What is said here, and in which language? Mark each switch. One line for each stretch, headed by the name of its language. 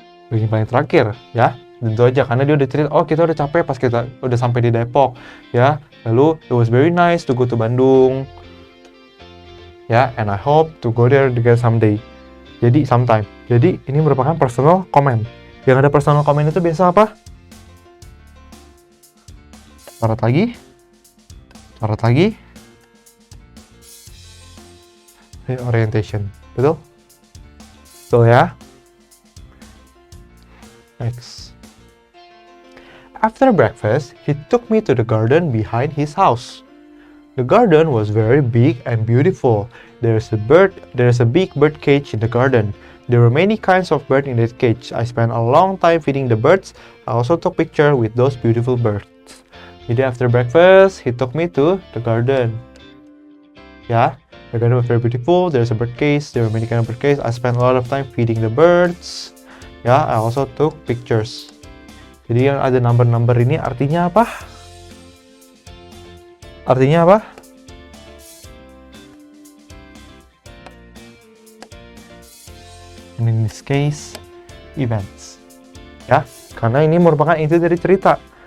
Indonesian: Bagian paling terakhir, ya. Tentu aja, karena dia udah cerita, oh kita udah capek pas kita udah sampai di Depok, ya.
English: Lalu, it was very nice to go to Bandung, ya. And I hope to go there again someday.
Indonesian: Jadi, sometime. Jadi, ini merupakan personal comment. Yang ada personal comment itu biasa apa? Coret lagi, reorientation, betul? Betul ya?
English: Next. After breakfast, he took me to the garden behind his house. The garden was very big and beautiful. There's a big bird cage in the garden. There were many kinds of birds in that cage. I spent a long time feeding the birds. I also took pictures with those beautiful birds. Jadi after breakfast, he took me to the garden. Yeah, the garden was very beautiful. There's a bird cage. There were many kinds of bird cage. I spent a lot of time feeding the birds. Yeah, I also took pictures.
Indonesian: Jadi yang ada number-number ini artinya apa? Artinya apa?
English: In this case, events.
Indonesian: Ya, karena ini merupakan inti dari cerita.